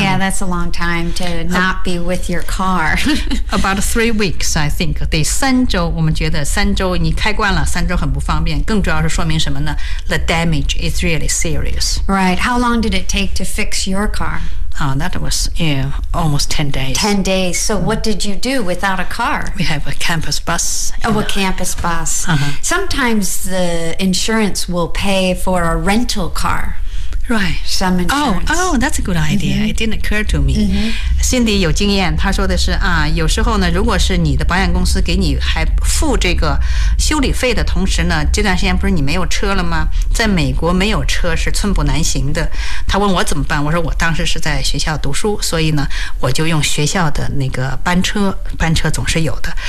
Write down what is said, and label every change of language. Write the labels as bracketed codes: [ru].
[en] Yeah, that's a long time to not be with your car. About 3 weeks, I think. [zh] 得三周，我们觉得三周你开惯了，三周很不方便。更主要是说明什么呢？ [en] The damage is really serious. Right. How long did it take to fix your car? That was almost 10 days. 10 days. So what did you do without a car? We have a campus bus. A campus bus. Sometimes the insurance will pay for a rental car. Right. Some insurance. Oh, that's a good idea. Mm-hmm. It didn't occur to me. Mm-hmm. [zh] Cindy 有经验，她说的是有时候呢，如果是你的保险公司给你还付这个修理费的同时呢，这段时间不是你没有车了吗？在美国没有车是寸步难行的。他问我怎么办，我说我当时是在学校读书，所以呢，我就用学校的那个班车总是有的。